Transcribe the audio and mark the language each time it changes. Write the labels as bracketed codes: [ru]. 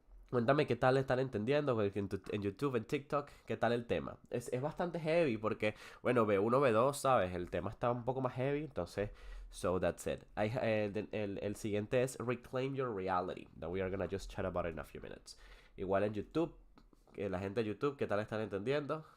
[es] Cuéntame qué tal están entendiendo en YouTube, en TikTok, qué tal el tema. Es bastante heavy porque, bueno, B1, B2, ¿sabes? El tema está un poco más heavy, entonces, [en] so that's it. [es] El siguiente es [en] Reclaim Your Reality, that we are gonna just chat about it in a few minutes. [es] Igual en YouTube, la gente de YouTube, ¿qué tal están entendiendo?